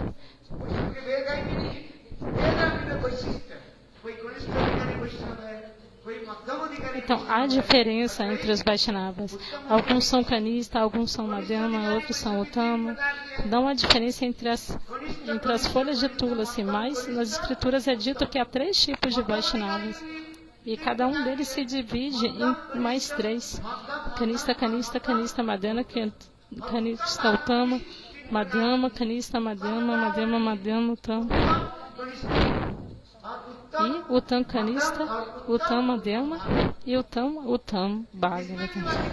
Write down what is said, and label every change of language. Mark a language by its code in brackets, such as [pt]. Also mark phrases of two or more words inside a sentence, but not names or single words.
[pt] Então, há diferença entre os Vaishnavas. Alguns são Kanista, alguns são Madhyama, outros são Uttama. Não há diferença entre as folhas de Tulasi, mas nas escrituras é dito que há 3 tipos de Vaishnavas. E cada um deles se divide em mais 3. [sa] Kanista, Kanista, Kanista, Madhyama, Kanista, Uttama, Madhyama, Kanista, Madhyama, Madhyama, Madhyama, Uttama. [pt] E [sa] Uttam Kanista, Uttam Madhyama [pt] e [sa] Uttam Bhagavatam.